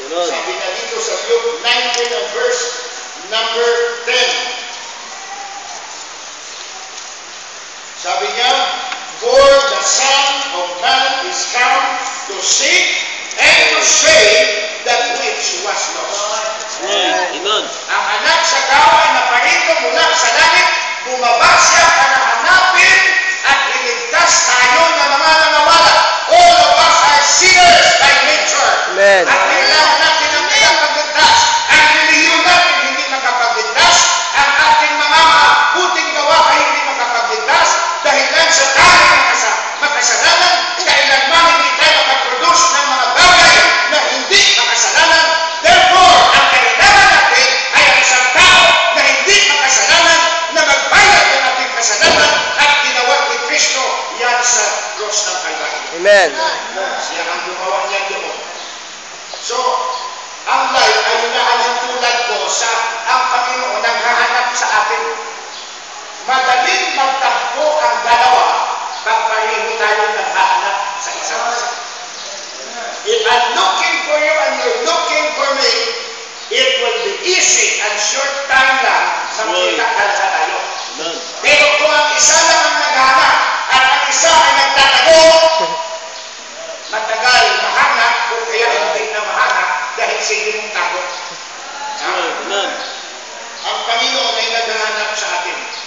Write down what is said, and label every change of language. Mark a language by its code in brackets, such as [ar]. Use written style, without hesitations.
[tl] Sabi na dito sa Luke 19 and verse number 10. Sabi niya, [en] for the Son of Man is come to seek and to save that which was lost. Amen. [tl] Ang anak sa tao ay naparito mula sa langit, bumaba siya para hanapin at iligtas tayo na mga nanawala. [en] All of us are sinners by nature. Amen. [tl] At kailangan natin ang makapagligtas. Ang reliyon natin hindi makapagligtas. Ang ating mga mabuting gawa ay hindi makapagligtas. Dahil lang sa tayo makasalanan, kailanman hindi tayo makaproduce ng mga bagay na hindi makasalanan. Therefore, ang kailangan natin ay ang isang tao na hindi makasalanan, na magbayad ng ating kasalanan at ginawa ni Kristo yan sa cross ng Calvary. Amen. Siya ang gumawa niya doon. So, ang life ay hinahalintulad ko sa ang Panginoon ang hahanap sa atin. Madaling magtagpo ang dalawa pag pareho tayo naghahanap sa isa't isa. [en] If I'm looking for you and you're looking for me, it will be easy and short time lang makita talaga tayo. [tl] Pero kung ang isa lang ang naghahanap at ang isa ay nagtatago, matagal mahanap kung kaya hindi na mahanap dahil sige mong tago. Ang Panginoon ay naghahanap sa atin.